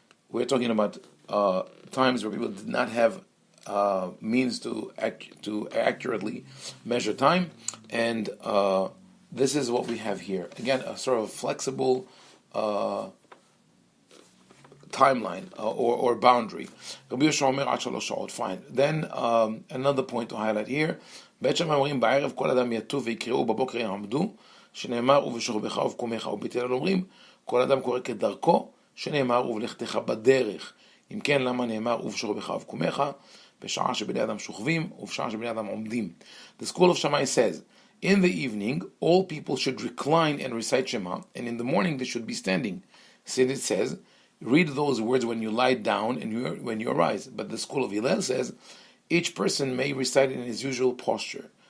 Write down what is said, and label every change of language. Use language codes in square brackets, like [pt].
[en] We're talking about times where people did not have means to accurately measure time, and this is what we have here. Again, a sort of flexible timeline or boundary. Fine. Then another point to highlight here. [he] בית שמאי אומרים בערב כל אדם יטוב ויקראו בבוקר יעמדו, שנאמר ובשוכבך ובקומך, ובתל אומרים כל אדם קורא כדרכו, שנאמר ובלכתך בדרך. אם כן, למה נאמר ובשוכבך ובקומך, בשעה שבני אדם שוכבים ובשעה שבני אדם עומדים? [en] The school of Shammai says, in the evening all people should recline and recite Shema, and in the morning they should be standing, since it says read those words when you lie down and when you arise. But the school of Hillel says each person may recite it in his usual posture.